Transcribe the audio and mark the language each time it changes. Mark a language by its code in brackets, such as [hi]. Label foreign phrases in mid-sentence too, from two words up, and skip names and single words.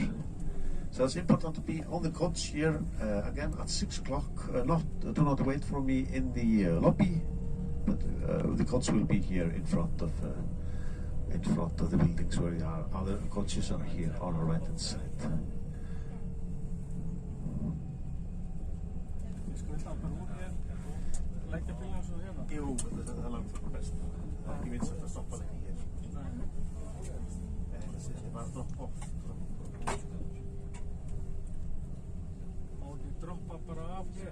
[en] So it's important to be on the coach here again at 6 o'clock. Do not wait for me in the lobby, but the coach will be here in front of the buildings where we are. Other coaches are here on our right hand side. [is] Jú, það er langt fyrir best. Það er ekki vinsælt að stoppa lengi hér. Þetta var dropp-off. Má ekki droppa bara af hér?